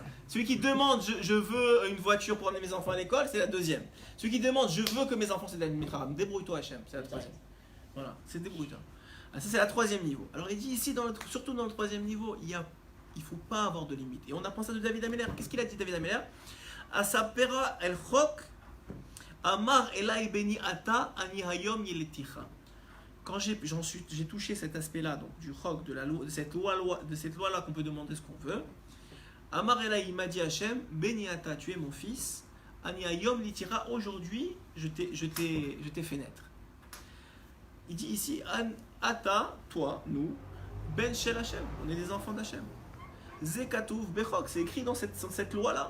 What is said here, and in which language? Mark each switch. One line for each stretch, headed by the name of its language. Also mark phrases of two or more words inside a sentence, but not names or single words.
French: Celui qui demande je veux une voiture pour emmener mes enfants à l'école, c'est la deuxième. Celui qui demande je veux que mes enfants soient des
Hebrew: תלמידי חכמים,
French: débrouille-toi Hachem, c'est la troisième. Voilà, c'est débrouille-toi. Ah, ça c'est la troisième niveau. Alors il dit ici, surtout dans le troisième niveau, il ne faut pas avoir de limite. Et on apprend ça de David Ameler. Qu'est-ce qu'il a dit David Ameler?
Hebrew: אספרה אל חק אמר אלי בני אתה אני היום ילדתיך.
French: Quand j'ai touché cet aspect-là, donc du chok, de cette loi-là qu'on peut demander ce qu'on veut,
Hebrew: אמר אלי
French: il m'a dit Hachem,
Hebrew: בני אתה,
French: tu es mon fils,
Hebrew: אני היום ילדתיך,
French: aujourd'hui je t'ai fait naître. Il dit ici, Ata, toi, nous,
Hebrew: בן של השם,
French: on est des enfants d'Hachem.
Hebrew: זה כתוב בחק,
French: c'est écrit dans cette loi-là.